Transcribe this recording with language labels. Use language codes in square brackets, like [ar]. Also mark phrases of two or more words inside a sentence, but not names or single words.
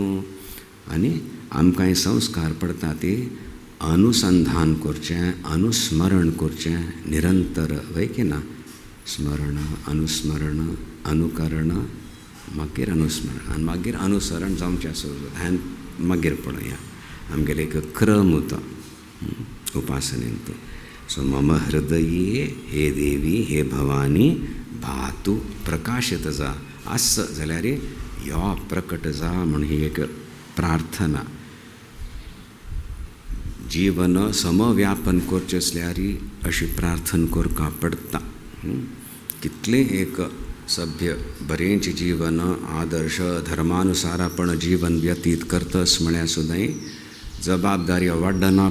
[kok] आनी आमकां संस्कार पडटा ती अनुसंधान करचें, अनुस्मरण करचें निरंतर. वय की ना, स्मरण, अनुस्मरण, अनुकरण, मागीर अनुस्मरण आनी मागीर अनुसरण जावचें सूर जाता. हांवें मागीर पळया आमगेले एक क्रम उरता उपासनेंत. [sa] सो मम हृदये हे देवी हे भवानी भातू [kok] प्रकाशित जा. आस जाल्यार यो प्रकट जा म्हण ही एक प्रार्थना. जीवन समव्यापन करचें असल्यार अशी प्रार्थना करपा पडटा. कितलें एक सभ्य बरेंच जीवन आदर्श धर्मानुसारापण जीवन व्यतीत करतस म्हळ्यार सुद्दां जबाबदारी वाडना.